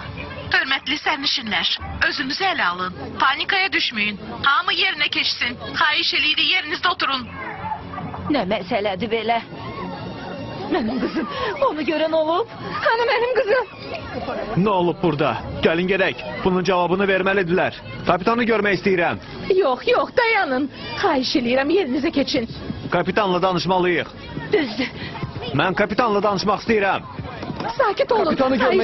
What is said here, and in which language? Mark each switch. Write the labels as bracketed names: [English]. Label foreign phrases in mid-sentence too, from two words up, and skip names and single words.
[Azerbaijani] Hörmətli sərnişinlər, özünüzü ələ alın. Panikaya düşməyin. Hamı yerinə keçsin. Xahiş eləyirik, yerinizdə oturun. [Turkish] Ne meseledir böyle? Benim kızım. Onu gören olup. Hani benim kızım? [Azerbaijani] Nə olub burada? Gəlin gedək. Bunun cavabını verməlidirlər. Kapitanı görmək istəyirəm. Yox, yox, dayanın. Xahiş eləyirəm, yerinizə keçin. Kapitanla danışmalıyıq. Düzdür. Mən kapitanla danışmaq istəyirəm. Sakit olun. Kapitanı görmək